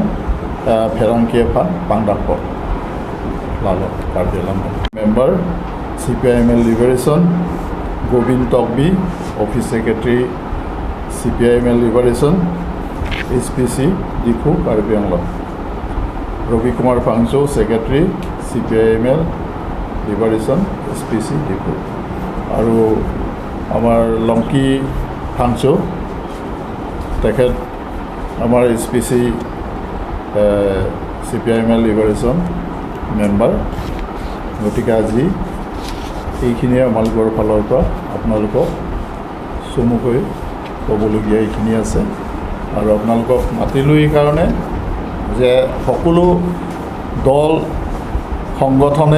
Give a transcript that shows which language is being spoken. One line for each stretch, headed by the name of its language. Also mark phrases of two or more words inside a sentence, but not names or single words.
Karbi: pherangke Pangdakpo Lalo Karbialam Member CPIML Liberation Govin Tokbi Office Secretary CPIML Liberation SPC Dikhu Karbianglo Ravi Kumar Pangcho Secretary CPIML Liberation SPC Dikhu Aru Amar Longki Pangcho Tekhet Amar SPC
Assamese: CPIML Liberation Member গতিকে আজি এইখিনিয়ে আমালোকৰ ফালৰ পৰা আপোনালোকক চমুকৈ ক'বলগীয়া এইখিনি আছে আৰু আপোনালোকক মাতিলোঁ এই কাৰণে যে সকলো দল সংগঠনে